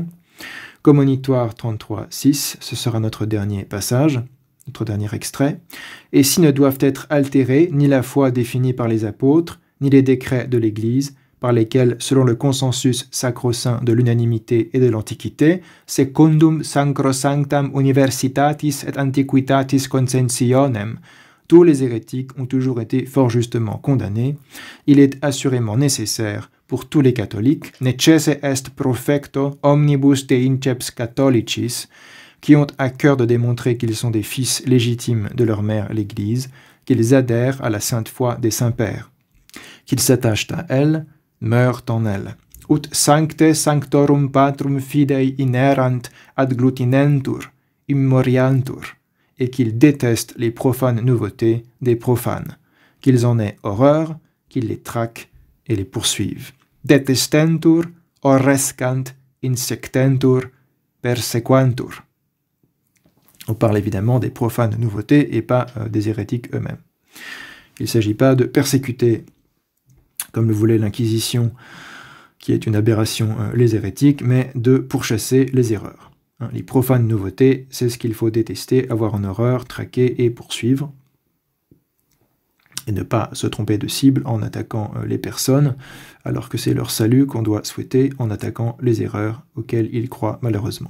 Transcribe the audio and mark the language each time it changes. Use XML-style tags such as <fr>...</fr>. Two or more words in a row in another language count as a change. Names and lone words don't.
<fr>Commonitoire 33.6, ce sera notre dernier passage, notre dernier extrait. « Et si ne doivent être altérés ni la foi définie par les apôtres, ni les décrets de l'Église, par lesquels, selon le consensus sacro-saint de l'unanimité et de l'Antiquité,</fr> <la>secundum sacrosanctam universitatis et antiquitatis consensionem,</la> <fr>tous les hérétiques ont toujours été fort justement condamnés, il est assurément nécessaire pour tous les catholiques,</fr> <la>necesse est profecto omnibus de inceps catholicis,</la> <fr>qui ont à cœur de démontrer qu'ils sont des fils légitimes de leur mère l'Église, qu'ils adhèrent à la sainte foi des saints-pères, qu'ils s'attachent à elle, meurent en elle.</fr> <la>Ut sancte sanctorum patrum fidei inerant ad glutinentur, immoriantur,</la> <fr>et qu'ils détestent les profanes nouveautés des profanes, qu'ils en aient horreur, qu'ils les traquent et les poursuivent.</fr> <la>Detestentur, horrescant, insectentur, persequantur.</la> <fr>On parle évidemment des profanes nouveautés et pas des hérétiques eux-mêmes. Il ne s'agit pas de persécuter, comme le voulait l'Inquisition, qui est une aberration, les hérétiques, mais de pourchasser les erreurs. Les profanes nouveautés, c'est ce qu'il faut détester, avoir en horreur, traquer et poursuivre, et ne pas se tromper de cible en attaquant les personnes, alors que c'est leur salut qu'on doit souhaiter en attaquant les erreurs auxquelles ils croient malheureusement.</fr>